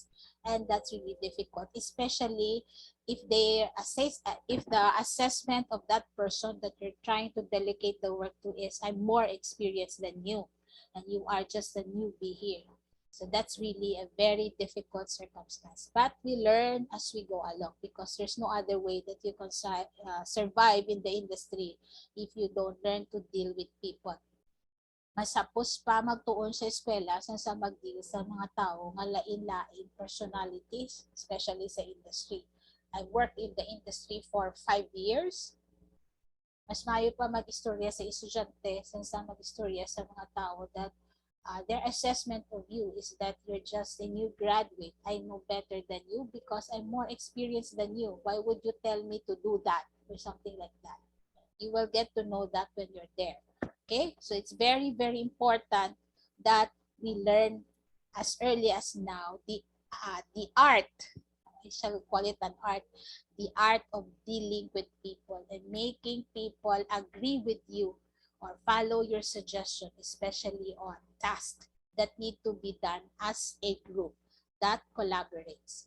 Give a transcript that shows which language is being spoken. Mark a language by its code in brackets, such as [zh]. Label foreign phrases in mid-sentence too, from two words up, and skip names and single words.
[en] And that's really difficult, especially if they assess, if the assessment of that person that you're trying to delegate the work to is, I'm more experienced than you, and you are just a newbie here. So that's really a very difficult circumstance. But we learn as we go along because there's no other way that you can survive in the industry if you don't learn to deal with people. [ceb] Masapos pa magtuon sa eskwela sa mag-deal sa mga tao nga lain-lain [en] personalities, especially [ceb] sa industry. [en] I worked in the industry for 5 years. [ceb] Mas mayo pa mag-istorya sa estudyante sa mag-istorya sa mga tao [en] that their assessment of you is that you're just a new graduate. I know better than you because I'm more experienced than you. Why would you tell me to do that or something like that? You will get to know that when you're there. Okay, so it's very, very important that we learn as early as now the art, I shall call it an art, the art of dealing with people and making people agree with you or follow your suggestion, especially on tasks that need to be done as a group that collaborates.